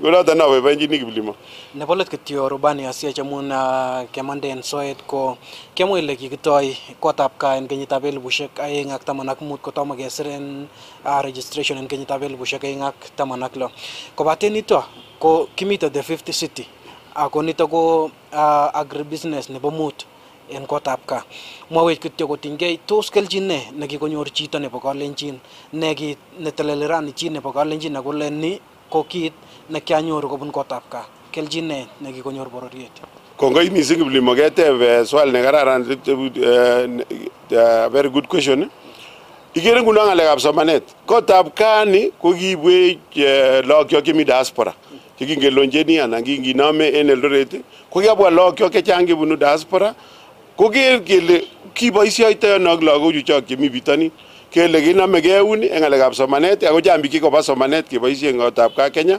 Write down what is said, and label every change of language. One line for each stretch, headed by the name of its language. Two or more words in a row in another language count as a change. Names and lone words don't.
Kalenjin: Ko noton aboiboenjini Kiplimo. Nebo let kityo rubani Asiach amun kemande en soet ko kemwa ile kikitoi kotab kaa en kenyitab 2015 kotomo kesir en registration en kenyitab 2016. Kobaten nito ko kimito
English: the 50 city
Kalenjin: ako nito ko agribusiness nebo mut en kotab kaa. Mwawech kityo kotinygei tos kelchin ne nekikonyor chito nebo Kalenjin neteleli rani chi nebo Kalenjin ako ni ko kit nekianyoru kobun kotab kaa. Kelchin ne nekikonyor bororiet. Kongoi mising Kiplimo keteb swali ne kararan,
English: very good question.
Kalenjin: Ikere nguno ng'alekab somanet. Kotab kaa ni ko kiibwech lagok chemi diaspora. Chekingelonjeni anan kinginome en Eldoret ko kiabwa lagok chechang chebunu diaspora koker kele kiboisioitoi ano ak lagochu chok chemi bitonin kele kinamegei eun en ng'alekab somanet ako chang biik chikoba somanet keboisien kotab kaa Kenya.